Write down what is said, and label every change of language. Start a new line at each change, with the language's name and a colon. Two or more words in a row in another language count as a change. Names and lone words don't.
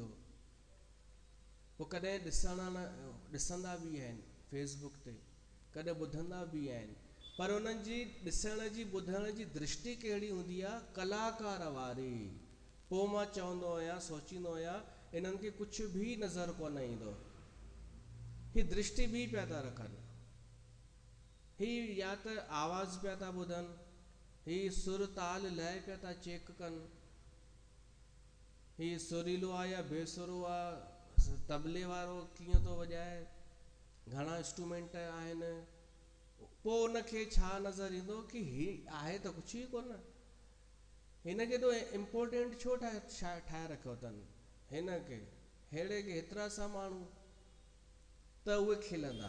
Sindhi: पोइ कॾहिं ॾिसंदा बि आहिनि फेसबुक ते, कॾहिं ॿुधंदा बि आहिनि, पर उन्हनि जी ॾिसण जी ॿुधण जी दृष्टि कहिड़ी हूंदी आहे, कलाकार वारी। पोइ मां चवंदो आहियां, सोचींदो आहियां, इन्हनि खे कुझु बि नज़र कोन ईंदो। ही दृष्टि बि पिया था रखनि, ही या त आवाज़ पिया था ॿुधनि, ही सुर ताल लय पिया था चेक कनि, ही सुरीलो आहे या बेसुरो आहे, तबले वारो कीअं थो वॼाए, घणा इंस्ट्रूमेंट आहिनि। पोइ उनखे छा नज़र ईंदो कि ही आहे त कुझु ई कोन, हिन खे तो इम्पोर्टेंट छो ठाहे रखियो अथनि, हिन खे हेड़े के हेतिरा सा माण्हू, त उहे खिलंदा।